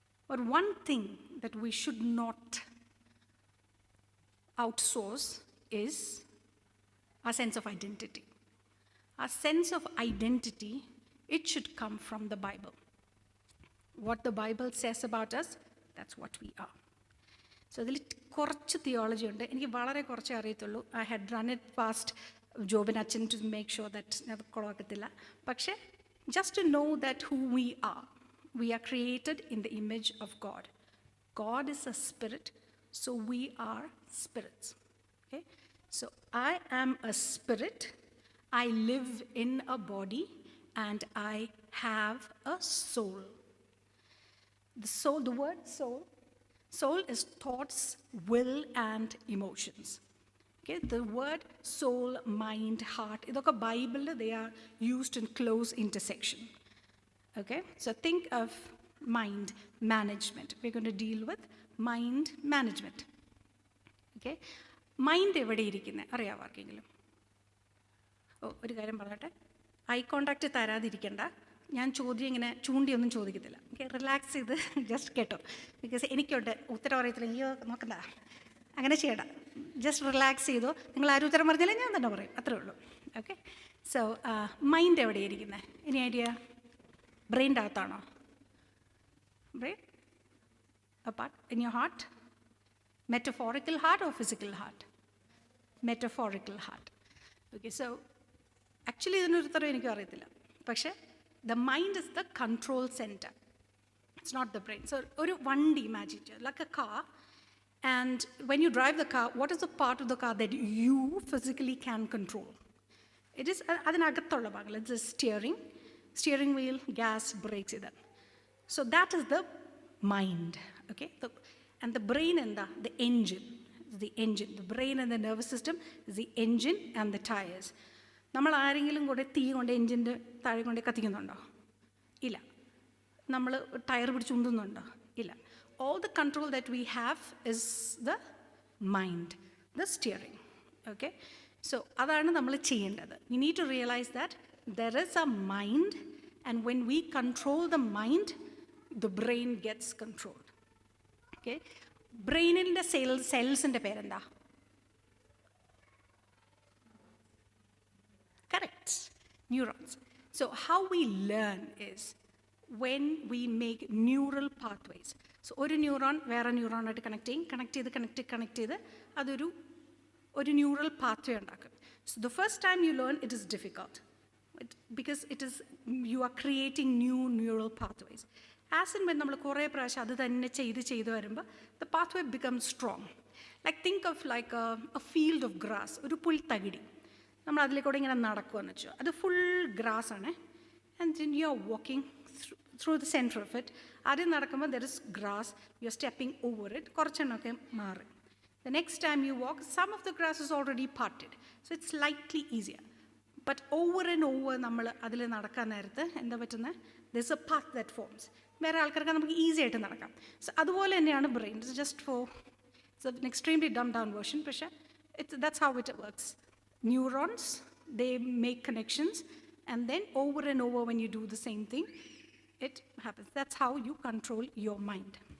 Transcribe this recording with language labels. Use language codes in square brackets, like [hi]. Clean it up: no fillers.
[en] But one thing that we should not outsource is our sense of identity. Our sense of identity, it should come from the Bible. What the Bible says about us, that's what we are. [ml] So അതിൽ കുറച്ച് theology ഉണ്ട്. എനിക്ക് വളരെ കുറച്ചേ അറിയത്തുള്ളൂ. [en] I had run it past Jobin അച്ഛൻ to make sure that [ml] അത് കുളവാക്കത്തില്ല. [en] പക്ഷേ just to know that who we are created in the image of God. God is a spirit, so we are spirits. Okay? So I am a spirit, I live in a body, and I have a soul. The word soul is thoughts, will, and emotions. Okay? The word soul, mind, heart, [ml] ഇതൊക്കെ ബൈബിളിൽ [en] they are used in close intersection. Okay? So think of mind management. We're going to deal with mind management. Okay? [ml] Mind എവിടെ ഇരിക്കുന്നത് അറിയാമോ ആർക്കെങ്കിലും? ഒരു കാര്യം പറഞ്ഞോട്ടെ, I contact തരാതിരിക്കണ്ട. ഞാൻ ചോദ്യം ഇങ്ങനെ ചൂണ്ടിയൊന്നും ചോദിക്കത്തില്ല. ഓക്കെ, റിലാക്സ് ചെയ്ത് ജസ്റ്റ് കേട്ടോ. ബിക്കോസ് എനിക്കുണ്ട് ഉത്തരം അറിയത്തില്ല, അയ്യോ നോക്കണ്ട, അങ്ങനെ ചെയ്യണ്ട. ജസ്റ്റ് റിലാക്സ് ചെയ്തോ. നിങ്ങൾ ആരും ഉത്തരം പറഞ്ഞാലേ ഞാൻ തന്നെ പറയും, അത്രേ ഉള്ളൂ. ഓക്കെ, സോ മൈൻഡ് എവിടെ ഇരിക്കുന്നത്? ഇനി idea? ബ്രെയിൻ്റെ അകത്താണോ? [en] Brain apart in your heart? Metaphorical heart or physical heart? Metaphorical heart. Okay, so actually [ml] ഇതിനൊരു ഉത്തരം എനിക്കും അറിയത്തില്ല. [en] പക്ഷേ the mind is the control center. It's not the brain. So [ml] ഒരു വണ്ടി [en] imagine like a car, and when you drive the car, what is the part of the car that you physically can control? It is [ml] അതിനകത്തുള്ള ഭാഗങ്ങൾ. [en] It's the steering wheel, gas, brakes ഇതാണ്. So that is the mind. Okay, and the brain and the engine. The brain and the nervous system is the engine and the tires. [ml] നമ്മൾ ആരെങ്കിലും കൂടെ തീ കൊണ്ട് എഞ്ചിൻ്റെ താഴെ കൊണ്ട് കത്തിക്കുന്നുണ്ടോ? ഇല്ല. നമ്മൾ ടയർ പിടിച്ച് ഉന്തുന്നുണ്ടോ? ഇല്ല. [en] All the control that we have is the mind, the steering. [ml] Okay, so അതാണ് നമ്മൾ ചെയ്യേണ്ടത്. [en] We need to realize that there is a mind, and when we control the mind, the brain gets controlled. [ml] Okay, ബ്രെയിനിൻ്റെ സെൽസിൻ്റെ പേരെന്താ? [en] Correct, neurons. So how we learn is when we make neural pathways. [ml] So ഒരു neuron വേറെ ന്യൂറോണായിട്ട് connect ചെയ്ത് അതൊരു neural pathway ഉണ്ടാക്കും. [en] So the first time you learn, it is difficult because you are creating new neural pathways. As in when [ml] നമ്മൾ കുറേ പ്രാവശ്യം അത് തന്നെ ചെയ്ത് വരുമ്പോൾ [en] the pathway becomes strong. Like think of like a field of grass, [ml] ഒരു പുൽത്തകിടി. നമ്മൾ അതിലേക്കൂടെ ഇങ്ങനെ നടക്കുകയെന്ന് വെച്ചോ, അത് ഫുൾ ഗ്രാസ് ആണ്. [en] And then you are walking through the centre of it. [ml] ആദ്യം നടക്കുമ്പോൾ [en] there is grass, you are stepping over it, [ml] കുറച്ചെണ്ണമൊക്കെ മാറി. [en] The next time you walk, some of the grass is already parted, so it's slightly easier. But over and over [ml] നമ്മൾ അതിൽ നടക്കാൻ നേരത്ത് എന്താ പറ്റുന്നത്? [en] There is a path that forms. [ml] വേറെ ആൾക്കാർക്ക് നമുക്ക് ഈസി ആയിട്ട് നടക്കാം. സോ അതുപോലെ തന്നെയാണ് brain. [en] It's just for it's an extremely dumb down version, പക്ഷേ that's how it works. Neurons, they make connections, and then over and over when you do the same thing, it happens. That's how you control your mind.